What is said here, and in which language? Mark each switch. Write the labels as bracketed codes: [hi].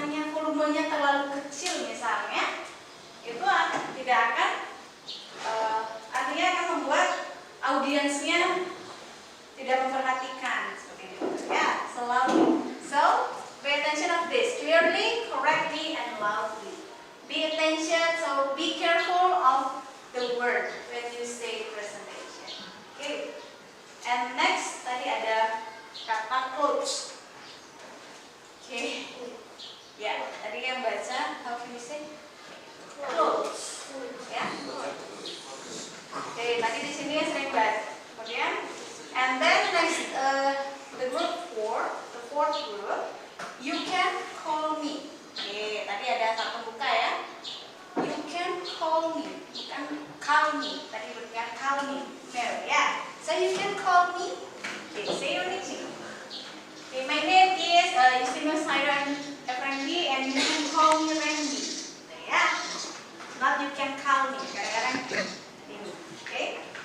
[id] volumenya terlalu kecil misalnya, itu tidak akan artinya akan membuat audiensnya tidak memperhatikan seperti itu ya. Selalu. [en] So pay attention of this clearly, correctly, and loudly. Be attention, so be careful of the word when you say presentation. Okay. And next [id] tadi ada kata [en] close. Okay. [id] Ya, tadi yang baca [en] how can you say close? [id] Ya. Oke, tadi di sini sering baca. Kemudian, [en] and then next the group 4, the fourth group, you can call me. [id] Oke, tadi ada satu buka ya. [en] You can call me, [id] bukan [en] call me. [id] Tadi bukan [en] call me. No, ya. So you can call me. Okay, say your name. Okay, my name is Justina Syra Effendi, and you can call me Randy. Ya. Not you can call me. [id] Kadang-kadang ini. [en] Okay.